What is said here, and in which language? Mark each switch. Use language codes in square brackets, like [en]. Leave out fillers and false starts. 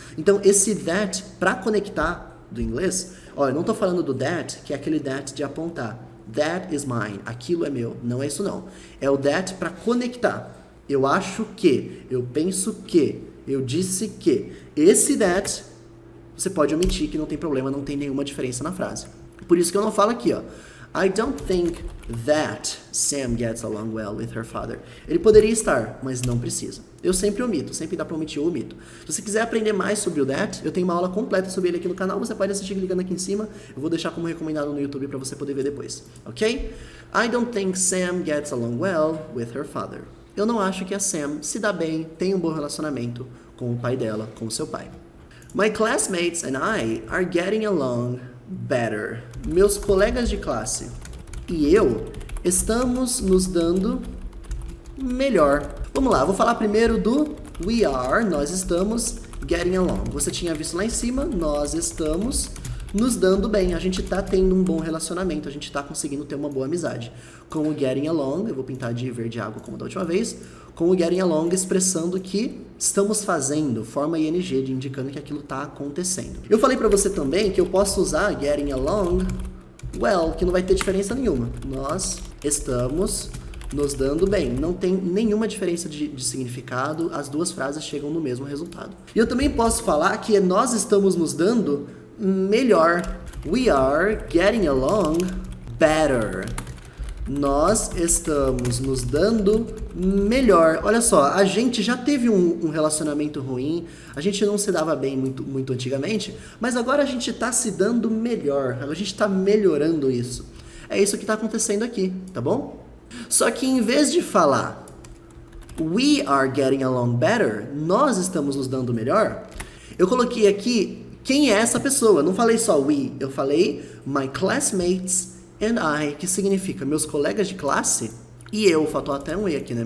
[pt] Então, esse that, para conectar do inglês, eu não estou falando do that, que é aquele that de apontar. [en] That is mine. [pt] Aquilo é meu. Não é isso não. É o that para conectar. Eu acho que, eu penso que, eu disse que. Esse that, você pode omitir, que não tem problema, não tem nenhuma diferença na frase. Por isso que eu não falo aqui, [en] I don't think that Sam gets along well with her father. [pt] Ele poderia estar, mas não precisa. Eu sempre omito, sempre dá pra omitir, eu omito. Se você quiser aprender mais sobre o that, eu tenho uma aula completa sobre ele aqui no canal, você pode assistir clicando aqui em cima. Eu vou deixar como recomendado no YouTube pra você poder ver depois, ok? [en] I don't think Sam gets along well with her father. [pt] Eu não acho que a Sam se dá bem, tem um bom relacionamento com o pai dela, com o seu pai. [en] My classmates and I are getting along better. [pt] Meus colegas de classe e eu estamos nos dando melhor. Vamos lá, vou falar primeiro do we are, nós estamos getting along. Você tinha visto lá em cima, nós estamos nos dando bem. A gente tá tendo um bom relacionamento, a gente tá conseguindo ter uma boa amizade. Com o getting along, eu vou pintar de verde água como da última vez, com o getting along expressando que estamos fazendo, forma ing, de indicando que aquilo tá acontecendo. Eu falei pra você também que eu posso usar getting along well, que não vai ter diferença nenhuma. Nós estamos nos dando bem. Não tem nenhuma diferença de significado, as duas frases chegam no mesmo resultado. E eu também posso falar que nós estamos nos dando melhor. [en] We are getting along better. [pt] Nós estamos nos dando melhor. Olha só, a gente já teve um relacionamento ruim, a gente não se dava bem muito antigamente, mas agora a gente está se dando melhor, a gente está melhorando isso. É isso que está acontecendo aqui, tá bom? Só que em vez de falar [en] we are getting along better, [pt] nós estamos nos dando melhor, eu coloquei aqui quem é essa pessoa. Eu não falei só we, eu falei [en] my classmates and I, [pt] que significa meus colegas de classe e eu. Faltou até um E aqui, né?